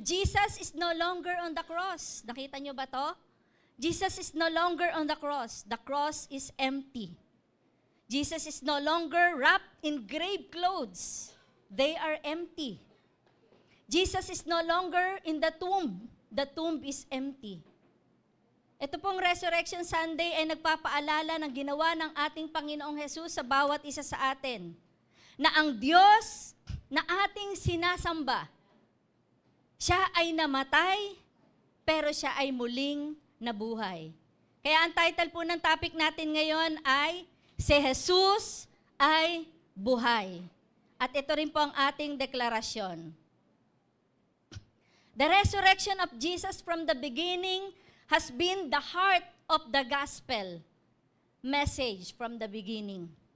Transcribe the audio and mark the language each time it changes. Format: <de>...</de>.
<en>Jesus is no longer on the cross.</en> <tl>Nakita nyo ba to?</tl> <en>Jesus is no longer on the cross. The cross is empty. Jesus is no longer wrapped in grave clothes. They are empty. Jesus is no longer in the tomb. The tomb is empty.</en> <tl>Ito pong Resurrection Sunday ay nagpapaalala ng ginawa ng ating Panginoong Jesus sa bawat isa sa atin. Na ang Diyos na ating sinasamba, siya ay namatay, pero siya ay muling nabuhay. Kaya ang title po ng topic natin ngayon ay, Si Jesus ay buhay. At ito rin po ang ating deklarasyon.</tl> <en>The resurrection of Jesus from the beginning has been the heart of the gospel message from the beginning.</en>